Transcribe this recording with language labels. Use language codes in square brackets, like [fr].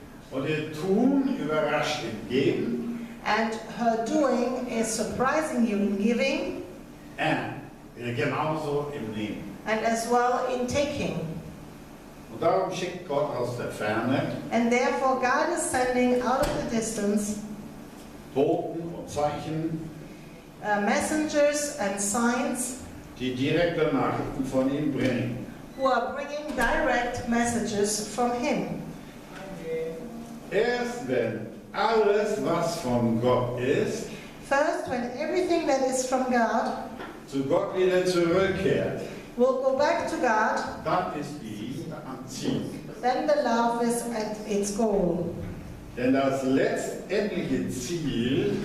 [de] Und ihr Tun überrascht im Geben, [en] and her doing is surprising you in giving [de] genauso im Nehmen. [en] and as well in taking. [de] Und darum schickt Gott aus der Ferne [en] And therefore God is sending out of the distance [de] Boten und Zeichen, [en] messengers and signs [de] die direkte Nachrichten von ihm bringen. [en] who are bringing direct messages from Him. [de] Erst wenn alles, was von Gott ist, [en] First, when everything that is from God [de] zu Gott wieder zurückkehrt, [en] will go back to God, [de] dann ist die Liebe am Ziel. [en] then the love is at its goal. [de] Denn das letztendliche Ziel